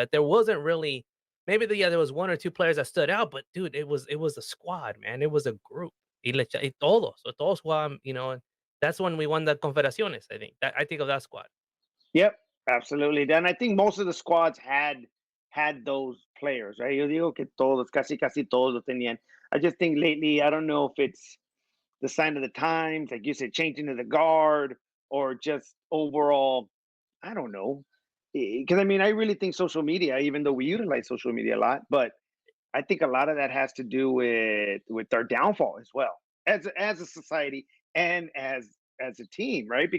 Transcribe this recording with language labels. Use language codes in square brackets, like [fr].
[en] That there wasn't really maybe there was one or two players that stood out, but dude, it was a squad, man. It was a group. [es] Y todos jugaban, [en] and that's when we won the Confederaciones. I think of that squad. Yep, absolutely. And I think most of the squads had those players, right? [es] Yo digo que todos, casi todos lo tenían. [en] I just think lately, I don't know if it's the sign of the times, like you said, changing to the guard, or just overall, I don't know. Because I mean, I really think social media, even though we utilize social media a lot, but I think a lot of that has to do with our downfall as well, as a society and as a team, right?